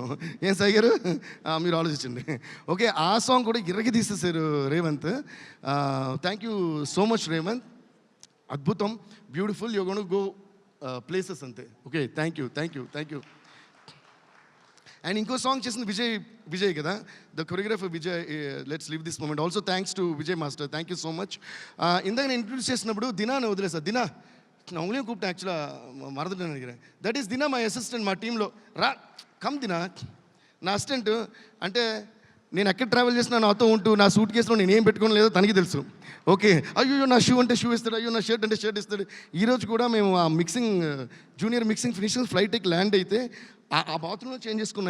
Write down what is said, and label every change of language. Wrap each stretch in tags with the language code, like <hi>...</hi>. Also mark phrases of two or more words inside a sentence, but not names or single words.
<te>ఏం సాయి గారు మీరు ఆలోచించండి. ఓకే, ఆ సాంగ్ కూడా ఇరగి తీసేసారు రేవంత్.</te> <en>thank you so much Revanth. అద్భుతం, beautiful. you gonna go places అంతే. okay, thank you.</en> <te>అండ్ ఇంకో సాంగ్ చేసింది విజయ్ కదా,</te> <en>ద కొరియోగ్రాఫర్</en> <te>విజయ్.</te> <en>Let's live this moment. Also thanks to Vijay master. Thank you so much.</en> <te>ఇందాక నేను ఇంట్రడ్యూస్ చేసినప్పుడు దినాని వదిలేసా.</te> <ta>దినా நான் உங்களையும் கூப்பிட்டேன், ஆக்சுவலாக மறந்துட்டேன்னு நினைக்கிறேன்.</ta> <en>that is Dina my assistant</en> <te>మా టీంలో.</te> <en>come Dina,</en> <te>నా అసిస్టెంట్. అంటే నేను ఎక్కడ ట్రావెల్ చేసినా నాతో ఉంటూ నా సూట్ కేసులో నేను ఏం పెట్టుకోని లేదో తనకి తెలుసు. ఓకే, అయ్యో నా షూ అంటే షూ ఇస్తాడు, అయ్యో నా షర్ట్ అంటే షర్ట్ ఇస్తాడు. ఈరోజు కూడా మేము ఆ</te> <en>జూనియర్ మిక్సింగ్ ఫినిషింగ్ ఫ్లైట్కి</en> <te>ల్యాండ్ అయితే ఆ బాత్రూంలో చేంజ్ చేసుకున్నాం.</te>